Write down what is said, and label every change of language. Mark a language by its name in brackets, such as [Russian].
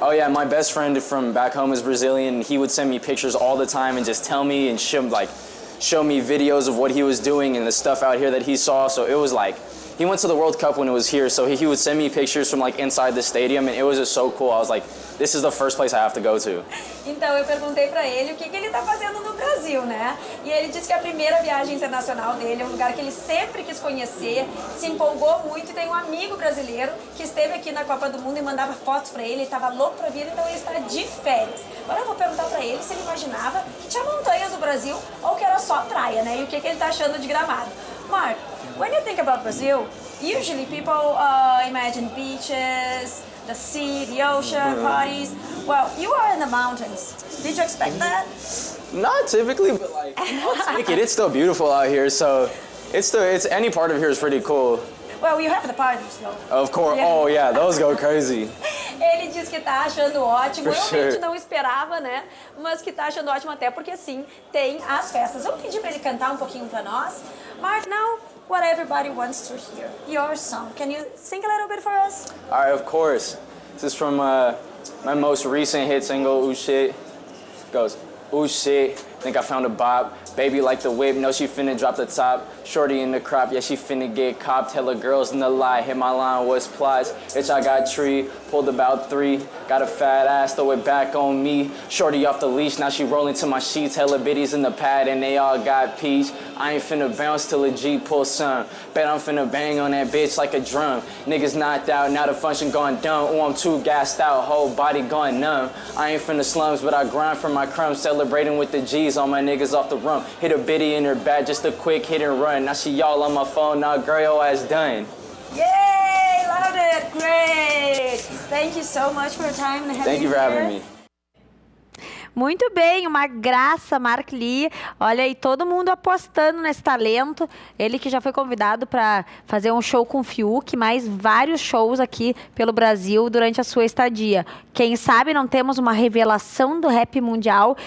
[English] Oh yeah, my best friend from back home is Brazilian. He would send me pictures all the time and just tell me and show me videos of what he was doing and the stuff out here that he saw. So it was like, he went to the World Cup when it was here, so he would send me pictures from like inside the stadium, and it was just so cool. I was like, this is the first place I have to go to. [Portuguese] Então eu perguntei pra ele o que ele tá fazendo no Brasil, né? E ele disse que a primeira viagem internacional dele é um lugar que ele sempre quis conhecer, se empolgou muito, e tem um amigo brasileiro que esteve aqui na Copa do Mundo e mandava fotos pra ele tava louco pra vir, então ele está de férias. Agora eu vou perguntar pra ele se ele imaginava que tinha montanhas no Brasil ou que era só praia, né? E o que ele tá achando de Gramado. [English] Mark, when you think about Brazil, usually people imagine beaches, the sea, the ocean, parties. Well, you are in the mountains. Did you expect that? Not typically, but like, I'll take it. It's still beautiful out here, so it's any part of here is pretty cool. Well, you have the parties, though. Of course. Yeah. Oh yeah, those go crazy. [Portuguese] Ele diz que tá achando ótimo. [English] For [Portuguese] Realmente [English] sure. [Portuguese] não esperava, né? Mas que tá achando ótimo até porque, sim, tem as festas. Vamos pedir pra ele cantar um pouquinho pra nós? [English] Mark, now what everybody wants to hear. Your song. Can you sing a little bit for us? All right, of course. This is from my most recent hit single, Ooh Shit. It goes, ooh shit, think I found a bop. Baby like the whip, know she finna drop the top. Shorty in the crop, yeah, she finna get copped. Tell her girls in the lie, hit my line, what's plots? Bitch, I got tree, pulled about 3. Got a fat ass, throw it back on me. Shorty off the leash, now she rolling to my sheets. Hella bitties in the pad, and they all got peach. I ain't finna bounce till a G pull some. Bet I'm finna bang on that bitch like a drum. Niggas knocked out, now the function gone dumb. Ooh, I'm too gassed out, whole body gone numb. I ain't from the slums, but I grind for my crumbs. Celebrating with the G's, all my niggas off the rump. Hit a bitty in her back, just a quick hit and run. Now she all on my phone, now girl, your ass done. Yay! Loved it! Great! Thank you so much for your time and having Thank you for having me. [Portuguese] Muito bem, uma graça, Mark Lee. Olha aí, todo mundo apostando nesse talento. Ele que já foi convidado para fazer um show com o Fiuk, mais vários shows aqui pelo Brasil durante a sua estadia. Quem sabe não temos uma revelação do rap mundial.